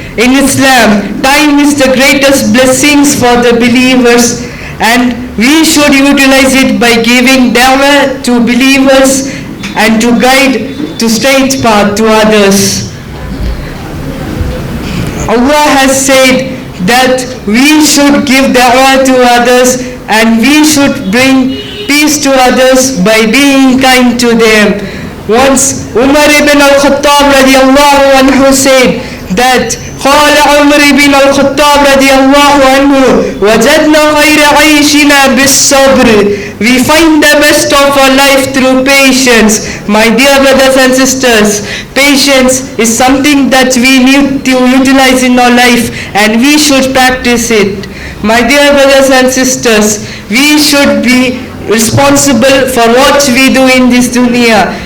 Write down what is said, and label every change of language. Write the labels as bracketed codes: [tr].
[en] In Islam, time is the greatest blessings for the believers, and we should utilize it by giving dawah to believers and to guide to straight path to others. Allah has said that we should give dawah to others and we should bring peace to others by being kind to them. Once Umar ibn al-Khattab radiyallahu anhu said that [ar] قال عمر بن الخطاب رضي الله عنه وجدنا خير عيشنا بالصبر. [en] We find the best of our life through patience. My dear brothers and sisters, patience is something that we need to utilize in our life and we should practice it. My dear brothers and sisters, we should be responsible for what we do in this dunya.